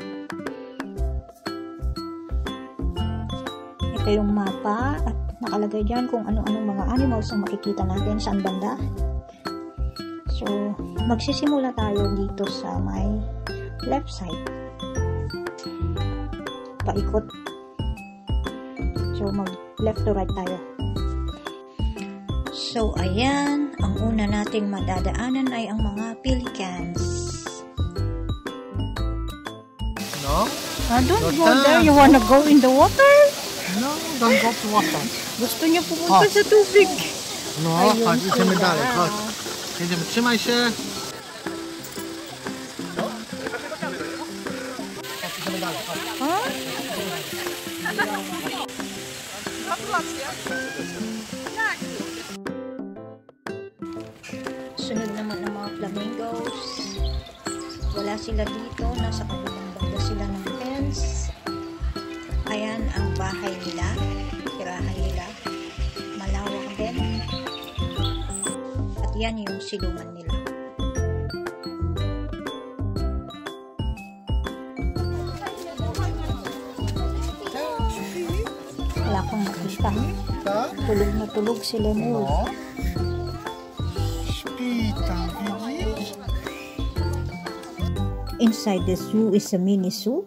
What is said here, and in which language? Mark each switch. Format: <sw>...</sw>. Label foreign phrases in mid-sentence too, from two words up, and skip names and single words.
<tl>Ito yung mapa at nakalagay dyan kung ano-anong mga animals ang makikita natin saan banda. So, magsisimula tayo dito sa may left side. Paikot. So, mag</tl> <en>left to right</en> <tl>tayo. So, ayan. Ang una nating madadaanan ay ang mga pelicans.</tl> <en>No? Don't go there. You wanna go in the water? No, don't go to water.</en> <tl>Gusto niya pumunta sa tubig.</tl> <pl>No, chodź, idziemy dalej, chodź. Jedziemy, trzymaj się. Idziemy dalej, chodź.</pl> <tl>Sunod naman ng mga flamingos. Wala sila dito. Nasa kabilang banda sila ng fence. Ayan ang bahay nila. Tirahan nila. Malawak din. At yan yung silungan nila. Wala akong makita. Tulog na tulog si Lemur.</tl> <pl>No. Śpi tam, widzisz?</pl> <en>Inside the zoo is a mini zoo.</en>